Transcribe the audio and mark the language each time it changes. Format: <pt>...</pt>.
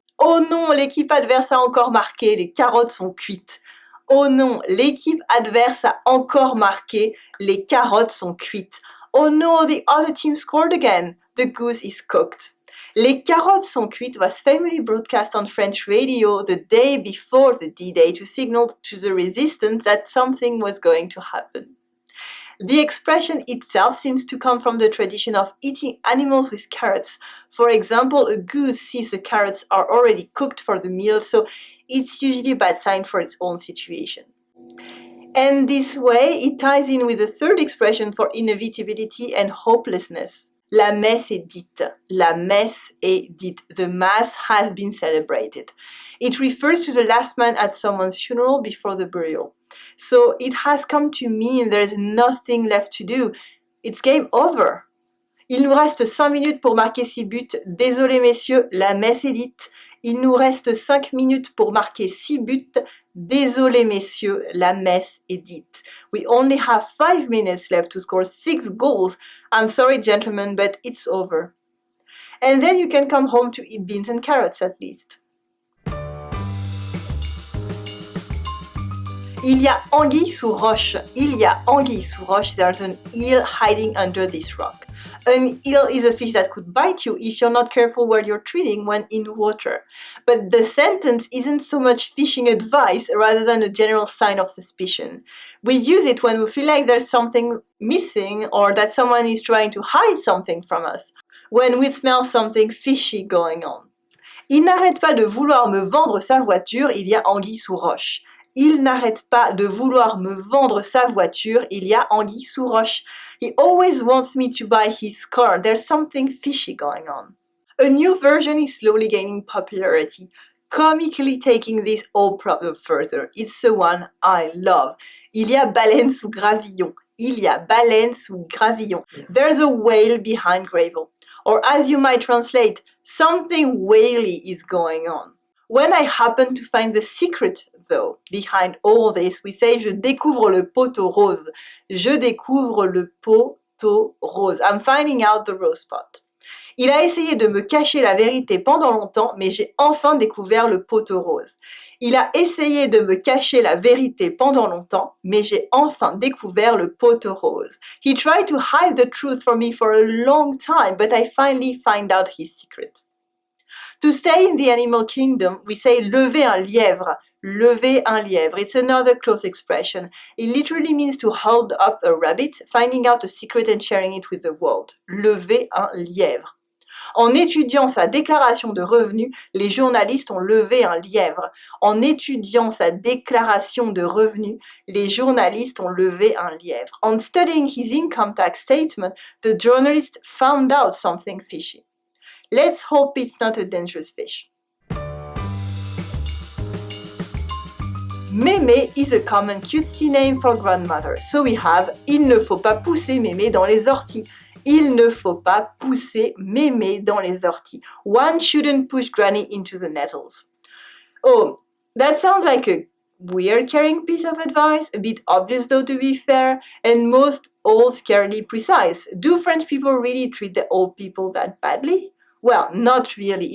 <fr>Oh non, l'équipe adverse a encore marqué. Les carottes sont cuites. Oh non, l'équipe adverse a encore marqué. Les carottes sont cuites.</fr> <en>Oh no, the other team scored again. The goose is cooked.</en> <fr>Les carottes sont cuites</fr> <en>was famously broadcast on French radio the day before the D-Day to signal to the resistance that something was going to happen. The expression itself seems to come from the tradition of eating animals with carrots. For example, a goose sees the carrots are already cooked for the meal, so it's usually a bad sign for its own situation. And this way, it ties in with the third expression for inevitability and hopelessness.</en> <fr>La messe est dite. La messe est dite.</fr> <en>The mass has been celebrated. It refers to the last man at someone's funeral before the burial. So it has come to mean there's nothing left to do. It's game over.</en> <fr>Il nous reste 5 minutes pour marquer 6 buts. Désolé messieurs, la messe est dite. Il nous reste 5 minutes pour marquer 6 buts. Désolé messieurs, la messe est dite.</fr> <en>We only have 5 minutes left to score 6 goals. I'm sorry gentlemen, but it's over. And then you can come home to eat beans and carrots at least.</en> <fr>Il y a anguille sous roche. Il y a anguille sous roche.</fr> <en>There's an eel hiding under this rock. An eel is a fish that could bite you if you're not careful where you're treading when in water. But the sentence isn't so much fishing advice rather than a general sign of suspicion. We use it when we feel like there's something missing or that someone is trying to hide something from us. When we smell something fishy going on.</en> <fr>Il n'arrête pas de vouloir me vendre sa voiture, il y a anguille sous roche. Il n'arrête pas de vouloir me vendre sa voiture, il y a anguille sous roche.</fr> <en>He always wants me to buy his car, there's something fishy going on. A new version is slowly gaining popularity, comically taking this old problem further. It's the one I love.</en> <fr>Il y a baleine sous gravillon. Il y a baleine sous gravillon.</fr> <en>There's a whale behind gravel. Or as you might translate, something whaley is going on. When I happen to find the secret, though, behind all this, we say</en> <fr>je découvre le poteau rose. Je découvre le poteau rose.</fr> <en>I'm finding out the rose pot.</en> <fr>Il a essayé de me cacher la vérité pendant longtemps, mais j'ai enfin découvert le poteau rose. Il a essayé de me cacher la vérité pendant longtemps, mais j'ai enfin découvert le poteau rose.</fr> <en>He tried to hide the truth from me for a long time, but I finally find out his secret. To stay in the animal kingdom, we say</en> <fr>lever un lièvre. Lever un lièvre.</fr> <en>It's another close expression. It literally means to hold up a rabbit, finding out a secret and sharing it with the world.</en> <fr>Lever un lièvre. En étudiant sa déclaration de revenus, les journalistes ont levé un lièvre. En étudiant sa déclaration de revenus, les journalistes ont levé un lièvre.</fr> <en>On studying his income tax statement, the journalist found out something fishy. Let's hope it's not a dangerous fish. Mémé is a common cutesy name for grandmother. So we have</en> <fr>il ne faut pas pousser mémé dans les orties. Il ne faut pas pousser mémé dans les orties.</fr> <en>One shouldn't push granny into the nettles. Oh, that sounds like a weird caring piece of advice, a bit obvious though to be fair, and most all scarily precise. Do French people really treat the old people that badly? Well, not really.</en>